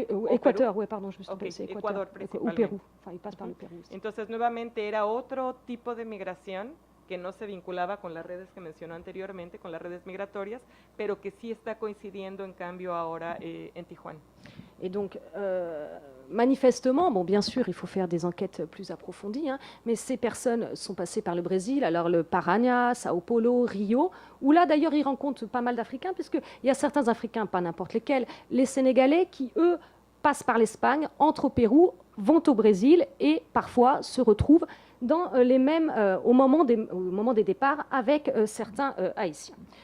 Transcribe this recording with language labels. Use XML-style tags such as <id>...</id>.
<fr>Équateur, oui, pardon, je me suis trompée, c'est Équateur ou Pérou, enfin, ils passent par le Pérou aussi.</fr> <es>Entonces, nuevamente era otro tipo de migración que no se vinculaba con las redes que mencionó anteriormente, con las redes migratorias, pero que sí está coincidiendo en cambio ahora en Tijuana.</es> <fr>Et donc, manifestement, bon, bien sûr, il faut faire des enquêtes plus approfondies, hein, mais ces personnes sont passées par le Brésil, alors le Paraná, Sao Paulo, Rio, où là, d'ailleurs, ils rencontrent pas mal d'Africains, puisqu'il y a certains Africains, pas n'importe lesquels, les Sénégalais, qui, eux, passent par l'Espagne, entrent au Pérou, vont au Brésil et parfois se retrouvent dans les mêmes, au moment des départs avec certains Haïtiens.</fr>